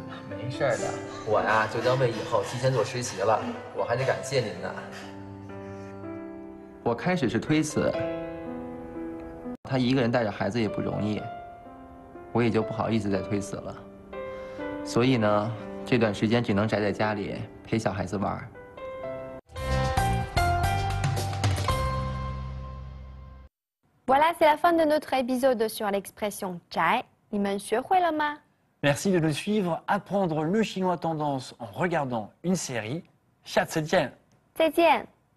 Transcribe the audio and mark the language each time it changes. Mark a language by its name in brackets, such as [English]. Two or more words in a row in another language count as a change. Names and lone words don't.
[Chinese] 没事的，我呀就当为以后提前做实习了，我还得感谢您呢。我开始是推辞，他一个人带着孩子也不容易，我也就不好意思再推辞了。所以呢，这段时间只能宅在家里陪小孩子玩。 [French] Voilà, c'est la fin de notre épisode sur l'expression jai. [Chinese] 你们学会了吗？ [French] Merci de nous suivre, apprendre le chinois tendance en regardant une série. [Chinese] 下次见。再见。